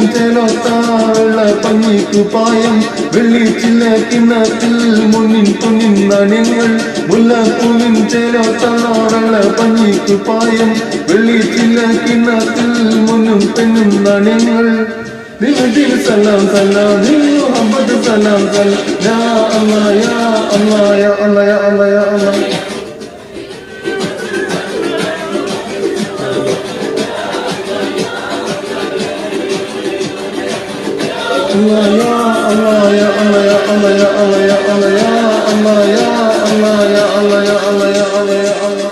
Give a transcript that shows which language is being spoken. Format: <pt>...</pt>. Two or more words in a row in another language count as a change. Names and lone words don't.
<ml>ചെലത്താവള പഞ്ഞിക്കുപ്പായം വെള്ളിച്ചില്ല കിണ്ണത്തിൽ മുന്നിൻ പൊന്നിൻ നാണ്യങ്ങൾ മുല്ലപ്പൂവിൻ ചെലത്താവള പഞ്ഞിക്കുപ്പായം വെള്ളിച്ചില്ല കിണ്ണത്തിൽ മുന്നും പെണ്ണും നാണ്യങ്ങൾ ദിൽ</ml> <ar>سلام سلام محمد سلام سلام يا الله يا الله يا الله يا الله يا الله Allah ya Allah ya Allah ya Allah ya Allah ya Allah ya Allah ya Allah ya Allah ya Allah ya Allah ya</ar>